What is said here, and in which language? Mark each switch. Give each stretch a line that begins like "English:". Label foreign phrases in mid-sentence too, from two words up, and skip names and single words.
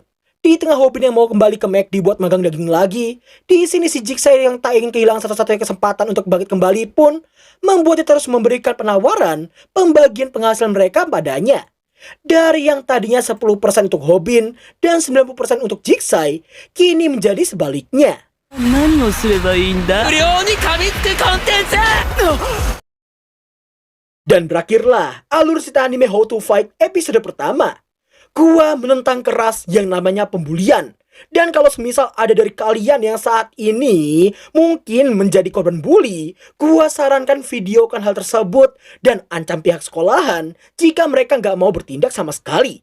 Indonesian: Di tengah Hobin yang mau kembali ke McD buat magang daging lagi, di sini si Jigsaw yang tak ingin kehilangan satu-satunya kesempatan untuk bangkit kembali pun membuatnya terus memberikan penawaran pembagian penghasilan mereka padanya. Dari yang tadinya 10% untuk Hobin dan 90% untuk Jigsaw, kini menjadi sebaliknya.
Japanese: 何をすればいいんだ。無料に神ってコンテンツ。
Indonesian: Dan berakhirlah alur cerita anime How to Fight episode pertama. Gua menentang keras yang namanya pembulian. Dan kalau semisal ada dari kalian yang saat ini mungkin menjadi korban bully, gua sarankan videokan hal tersebut dan ancam pihak sekolahan jika mereka nggak mau bertindak sama sekali.